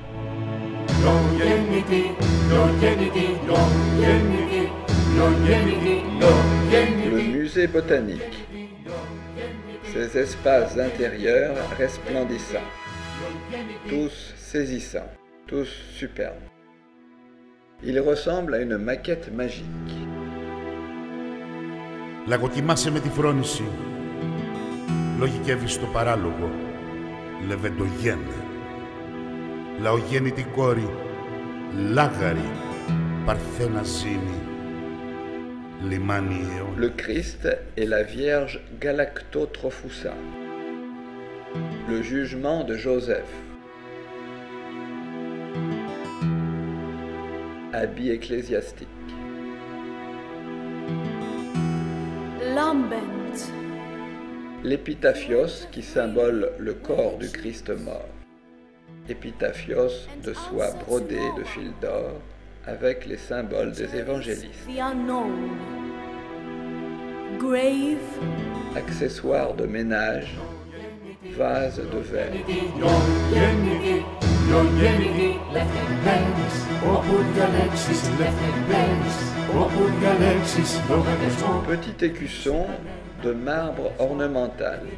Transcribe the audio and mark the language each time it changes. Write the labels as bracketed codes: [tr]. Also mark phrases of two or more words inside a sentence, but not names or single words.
[fr] Le musée botanique. Ces espaces intérieurs resplendissants, tous saisissants, tous superbes. Ils ressemblent à une maquette magique. [el] Λαγοκοιμάσαι με τη φρόνηση. Λογικεύεις το παράλογο. Λεβεντογέννε. Λαογέννητη κόρη. Λάγαρη. Παρθένα ζήνη. Λιμάνι αιών. [fr] Le Christ et la Vierge Galactotrophusa. Le jugement de Joseph. Habit ecclésiastique. Lambent. L'épitaphios qui symbole le corps du Christ mort. Épitaphios de soie brodée de fil d'or avec les symboles des évangélistes. [en] The unknown. Grave. [fr] Accessoires de ménage, vase de verre. Petit écusson de marbre ornemental.